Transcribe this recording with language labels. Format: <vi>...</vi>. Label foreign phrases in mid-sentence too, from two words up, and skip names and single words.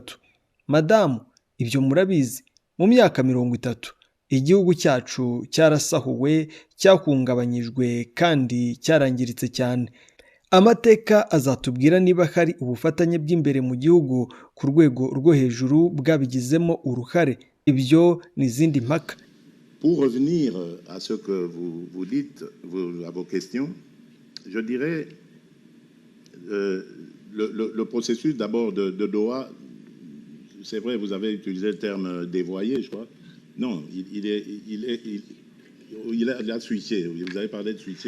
<rw>Madamu, ibyo murabizi, mu myaka 30 igihugu cyacu cyarasahuwe, cyahungabanyijwe kandi cyarangiritse cyane. Amateka azatubwira niba hari ubufatanye bw'imbere mu gihugu ku rwego rwo hejuru bwabigizemo uruhare. Ibyo n'izindi mpaka.</rw> <fr>Pour revenir à ce que vous dites, à vos questions, je dirais le processus d'abord de Doha, c'est vrai, vous avez utilisé le terme dévoyé, je crois. Non, il a switché, vous avez parlé de switcher.</fr>